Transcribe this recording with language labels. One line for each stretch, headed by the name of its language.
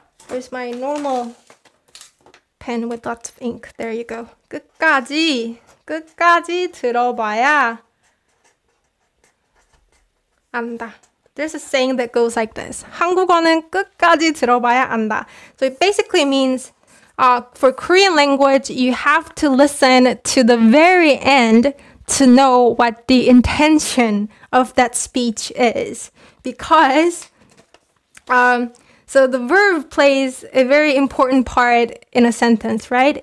English: Where's my normal pen with lots of ink? There you go.
Korean: 끝까지 들어봐야 안다.
English: There's a saying that goes like this.
Korean: 한국어는 끝까지 들어봐야 안다.
English: So it basically means for Korean language, you have to listen to the very end to know what the intention of that speech is. Because so the verb plays a very important part in a sentence, right?